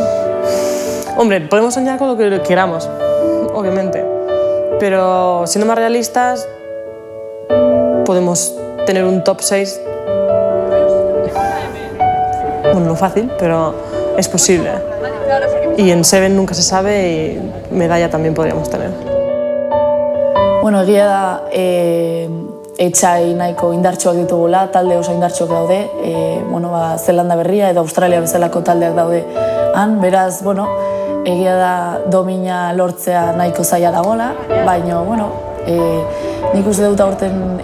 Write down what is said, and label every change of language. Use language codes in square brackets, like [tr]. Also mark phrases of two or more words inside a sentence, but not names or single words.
[es] Hombre, podemos soñar con lo que queramos, obviamente, pero siendo más realistas, podemos tener un top 6. Bueno, no fácil, pero es posible. Y en Seven nunca se sabe y medalla también podríamos tener. [eu] Bueno, egia da, etxai nahiko indartsuak ditugula, talde oso indartsuak daude, Zelanda Berria edo Australia bezalako taldeak daude han, beraz, egia da domina lortzea nahiko zaila dagoela, baina, nik uste dut aurten